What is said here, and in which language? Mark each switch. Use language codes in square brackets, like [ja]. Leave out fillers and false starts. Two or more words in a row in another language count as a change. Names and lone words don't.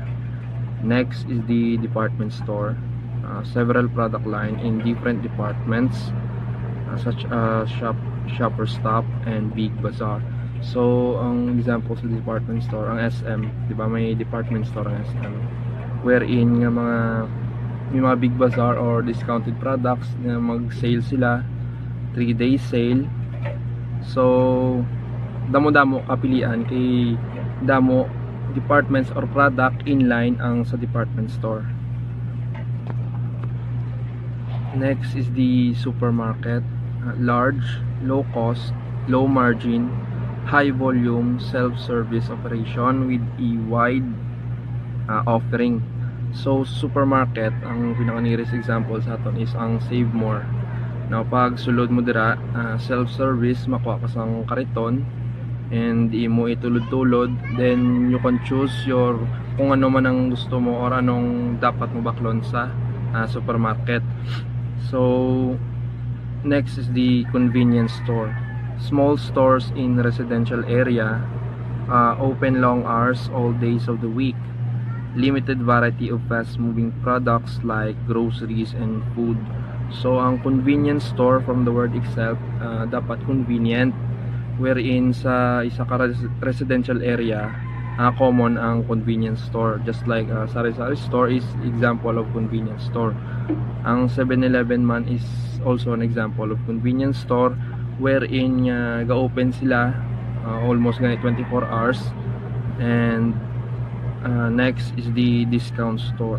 [en] Next is the department store. Several product line in different departments, such as Shopper Stop and Big Bazaar. [hil] So ang example sa [en] department store, [hil] ang SM, di ba may [en] department store [hil] ang SM, wherein nga may mga Big Bazaar or [en] discounted products [hil] na mag-sale sila, [en] 3-day sale. [hil] So damo-damo kapilian kay damo departments or [en] product inline [hil] ang sa [en] department store. Next is the supermarket. Large, low cost, low margin, high volume, self-service operation with a wide offering. So supermarket, [hil] ang pinaka-nearest example sa aton is ang Save More. Now pag sulod mo dira, self-service, makuha ka sang kariton and imo itulod-tulod, [en] then you can choose your [hil] kung ano man ang gusto mo or anong dapat mo baklon sa supermarket. [en] So next is the convenience store. Small stores in residential area, open long hours all days of the week. Limited variety of fast moving products like groceries and food. So ang convenience store, from the word itself, dapat convenient, wherein [hil] sa isa ka [en] residential area, common ang convenience store, just like sari-sari store is example of convenience store. Ang 7-Eleven man is also an example of convenience store, wherein [hil] ga-open sila [en] almost 24 hours. And next is the discount store.